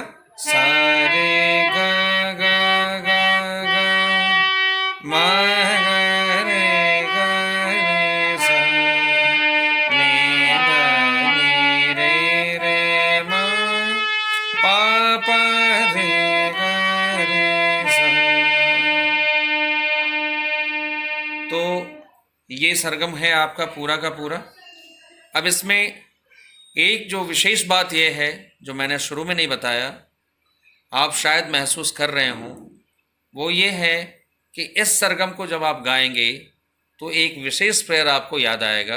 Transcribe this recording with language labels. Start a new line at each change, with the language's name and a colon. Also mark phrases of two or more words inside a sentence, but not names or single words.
Hindi: सा रे ग ग ग ग म ग रे सा नि ध नि रे म पा पा रे ग रे सा। तो ये सरगम है आपका पूरा का पूरा। अब इसमें एक जो विशेष बात यह है जो मैंने शुरू में नहीं बताया, आप शायद महसूस कर रहे हों, वो ये है कि इस सरगम को जब आप गाएंगे तो एक विशेष प्रेयर आपको याद आएगा।